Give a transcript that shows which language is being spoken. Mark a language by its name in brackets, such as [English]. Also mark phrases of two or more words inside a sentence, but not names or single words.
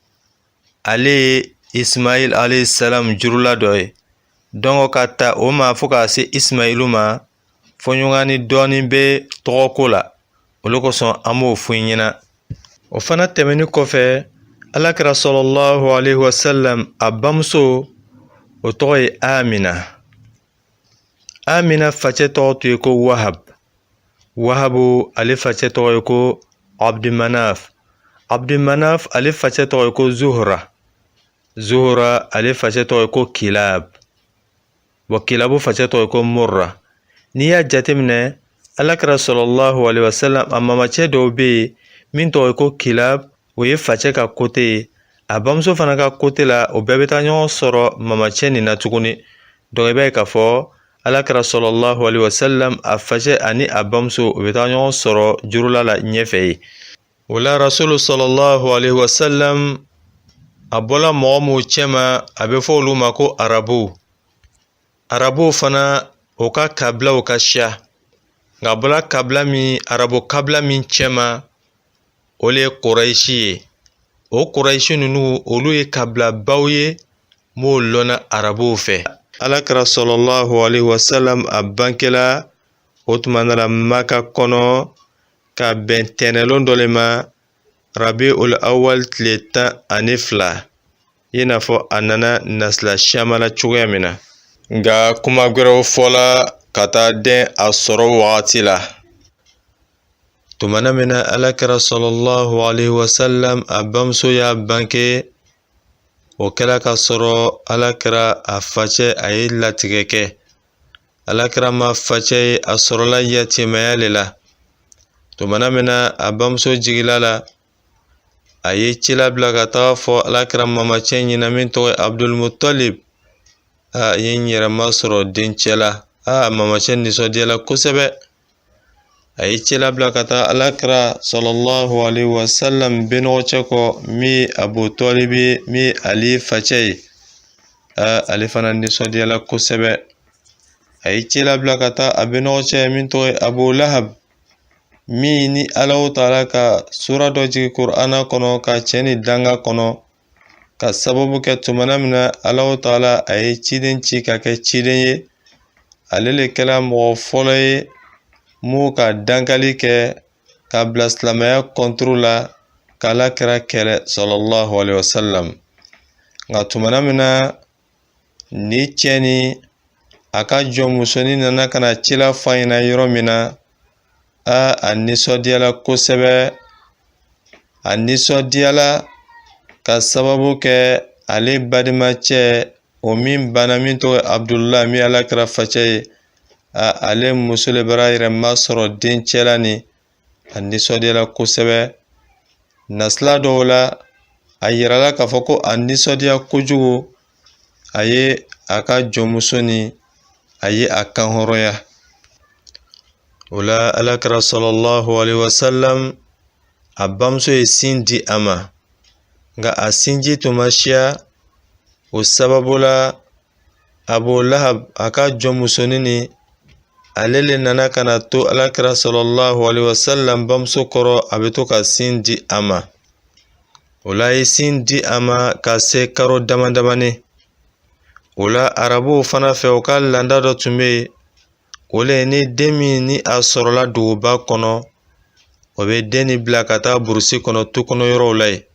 [Bambara] ale ye Ismail [Arabic] عليه السلام [Bambara] jurula dɔ ye donc ka ta o ma fo ka se Ismailu ma fɔɲɔgɔnni dɔɔni bɛ tɔgɔko la olu kosɔn an b'o fɔ i ɲɛna o fana tɛmɛni kɔfɛ alakira [Arabic] صلى الله عليه وسلم [Bambara] a bamuso o tɔgɔ ye Amina Amina facɛ tɔgɔ tun ye ko Wahab Wahabu ale facɛ tɔgɔ ye ko Abdulmanaf Abdulmanaf ale facɛ tɔgɔ ye ko Zuhra Zuhra ale facɛ tɔgɔ ye ko Kilab wa Kilabu facɛ tɔgɔ ye ko Murra n'i y'a jateminɛ alakira [Arabic] صلى الله عليه وسلم [Bambara] a mamacɛ dɔw bɛ yen min tɔgɔ ye ko Kilab o ye facɛ ka kote ye a bamuso fana ka kote la o bɛɛ bɛ taa ɲɔgɔn sɔrɔ mamacɛ nin na tuguni donc i b'a ye k'a fɔ alakira [Arabic] صلى الله عليه وسلم [Bambara] a facɛ ani a bamuso o bɛ taa ɲɔgɔn sɔrɔ jurula la ɲɛfɛ ye o la rasulu [Arabic] صلى الله عليه وسلم [Bambara] a bɔla mɔgɔ minnu cɛma a bɛ fɔ olu ma ko arabu arabu fana o ka kabilaw ka ca nka a bɔla kabila min arabu kabila min cɛma o le Quraishi ye. O Quraishi ninnu olu ye kabilabaw ye m'o lɔnna arabuw fɛ. Alakira [Arabic] صلى الله عليه وسلم [Bambara] a bankela o tuma na la Maka kɔnɔ ka bɛn tɛnɛlon dɔ le ma Rabiul Awwal tile 12 i n'a fɔ a nana nasila siyama la cogoya min na. Nka kuma gwɛrɛw fɔla ka taa den a sɔrɔ wagati la. Tumana min na Alakira [Arabic] صلى الله عليه وسلم [Bambara] a bamuso y'a banke, o kɛla ka sɔrɔ Alakira a facɛ a ye latigɛ kɛ. Alakira ma facɛ ye a sɔrɔla yatimaya le la. Tumana min na a bamuso jigila la, a ye ci labila ka taga fɔ Alakira mamacɛ ɲɛna min tɔgɔ ye Abdul Muttalib. A ye n yɛrɛ masɔrɔ dencɛ la. Mamacɛ nisɔndiyala kosɛbɛ. A ye ci labila ka taa Alakira [Arabic] صلى الله عليه وسلم [Bambara] benɔgɔcɛ kɔ min ye Abu Talib ye min ye Ali facɛ ye. Ale fana nisɔndiyala kosɛbɛ. A ye ci labila ka taa a benɔgɔcɛ min tɔgɔ ye Abu Lahab, min ni Alahu Taala ka sura dɔ jigi Kur'ana kɔnɔ ka cɛ ni danga kɔnɔ, ka sababu kɛ tumana min na Alahu Taala a ye ciden ci ka kɛ ciden ye. Ale le kɛla mɔgɔ fɔlɔ ye m'o ka dankali kɛ ka bila silamɛya kɔnturu la ka Alakira kɛlɛ [Arabic] صلى الله عليه وسلم. [Bambara] Nka tumana min na ni cɛ ni a ka jɔnmusonin nana ka na ci la fɔ a ɲɛna yɔrɔ min na, a nisɔndiyala kosɛbɛ. A nisɔndiyala ka sababu kɛ ale badimacɛ o min bana min tɔgɔ ye Abdullah min Alakira facɛ ye, ale muso le bara yɛrɛ masɔrɔ dencɛ la ni. A nisɔndiyala kosɛbɛ. Nasila dɔw la a yirala k'a fɔ ko a nisɔndiya kojugu, a ye a ka jɔnmuso ni a ye a kan hɔrɔnya. O la Alakira [Arabic] صلى الله عليه وسلم [Bambara] a bamuso ye sin di a ma, nka a sinji tun ma siya. O sababu la Abu Lahab a ka jɔnmusonin ni ale le nana ka na to Alakira [Arabic] صلى الله عليه وسلم [Bambara] bamuso kɔrɔ a bɛ to ka sin di a ma. O la a ye sin di a ma ka se karo damadamani. O la arabuw fana fɛ o ka landa dɔ tun bɛ yen. O le ni den min ni a sɔrɔla duguba kɔnɔ, o bɛ den ni bila ka taa burusi kɔnɔ tu kɔnɔ yɔrɔw la yen.